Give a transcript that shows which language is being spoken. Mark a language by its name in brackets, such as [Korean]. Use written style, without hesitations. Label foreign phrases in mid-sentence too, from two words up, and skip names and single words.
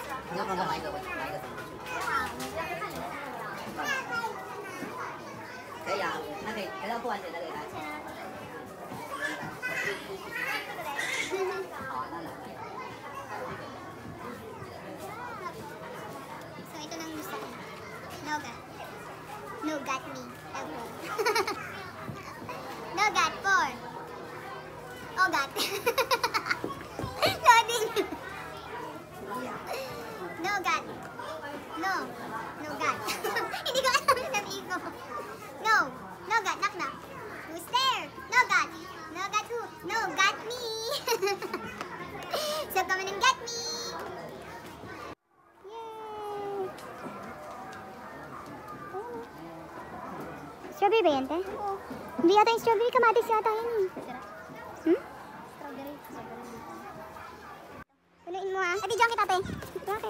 [Chinese] 可以啊，那可以，可是不完全的可以拿起来。好啊，那来。 [Filipino] So, ito nang gusto ko. [English] Nougat. Nougat me. Nougat 4. Ogat. Loading. Nougat. No. Nougat. [Filipino] Hindi ko alam yung sabihin ko. [English] No. Nougat. Knock knock. Who's there? Nougat. Nougat who? Nougat me. So, come and get me. [Filipino] Strawberry ba yan, te? Oo. Hindi yata yung strawberry, kamatis yata yan eh. Strawberry. Punuin mo ah. Ibidyo kita, te. Bakit?